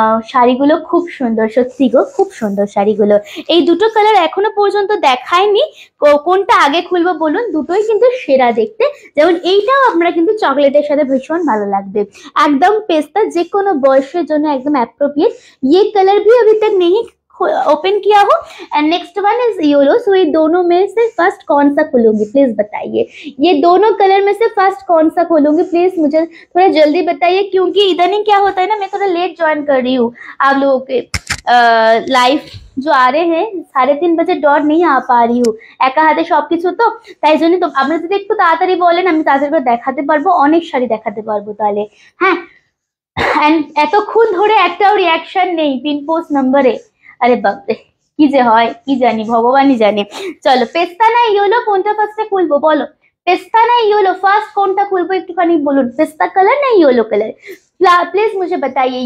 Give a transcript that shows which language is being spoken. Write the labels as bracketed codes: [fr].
[bn] শাড়িগুলো খুব সুন্দর, সত্যি গো খুব সুন্দর শাড়িগুলো। এই দুটো কালার এখনো পর্যন্ত দেখায়নি, কোনটা আগে খুলবো বলুন, দুটোই কিন্তু সেরা দেখতে। যেমন এইটাও আপনারা কিন্তু চকলেটের সাথে ভীষণ ভালো লাগবে, একদম পেস্তা, যে কোনো বয়সের জন্য একদম অ্যাপ্रोप्रिएट। [hi] ये कलर भी अभी तक नहीं ओपन किया हो, [en] And next one is yellow. [hi] सो ये दोनों में से फर्स्ट कौन सा खोलूंगी प्लीज बताइए, ये दोनों कलर में से फर्स्ट कौन सा खोलूंगी प्लीज मुझे थोड़ा जल्दी बताइए, क्योंकि इधर क्या होता है ना, मैं थोड़ा लेट ज्वाइन कर रही हूँ आप लोगों के लाइव जो आ रहे हैं, 3:30 बजे डॉट नहीं आ पा रही हूँ, [bn] একা হাতে সবকিছু তো, তাই জন্য তো আপনারা যদি একটু তাড়াতাড়ি বলেন আমি তাড়াতাড়ি করে দেখাতে পারবো, অনেক শাড়ি দেখাতে পারবো তাহলে। হ্যাঁ, এন্ড এতক্ষণ ধরে একটাও রিয়াকশন নেই পিন পোস্ট নাম্বারে, আরে বাপরে কি যে হয় কি জানি, ভগবানই জানে। চলো পেস্তা না ইয়েলো কোনটা ফার্স্টে খুলবো বলো, পেস্তা না ইয়েলো ফার্স্ট কোনটা খুলবো একটুখানি বলুন, পেস্তা কালার না ইয়েলো কালার, প্লিজ [hi] मुझे बताइए।